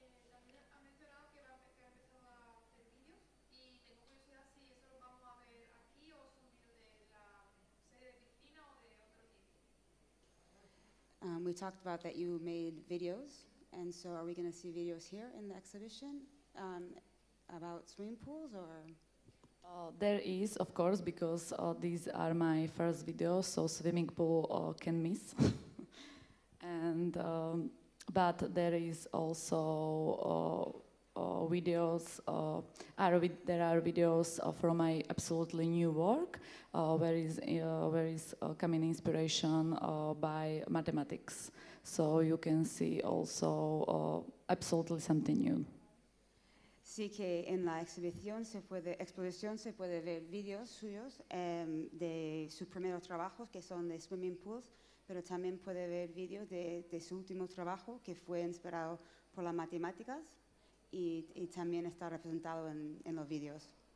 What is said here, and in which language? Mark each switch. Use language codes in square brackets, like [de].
[es] También ha mencionado que ha empezado a hacer vídeos y tengo curiosidad si eso lo vamos a ver aquí o son vídeos de la serie de piscina o de otro tipo. [en] We talked about that you made videos, and so are we going to see videos here in the exhibition about swimming pools or? There is, of course, because these are my first videos, so swimming pool can miss. And but there is also videos. There are videos from my absolutely new work, where is coming inspiration by mathematics. So you can see also absolutely something new. [es] Sí que en la exposición se puede ver vídeos suyos de sus primeros trabajos que son de swimming pools, pero también puede ver vídeos de su último trabajo que fue inspirado por las matemáticas y también está representado en los vídeos.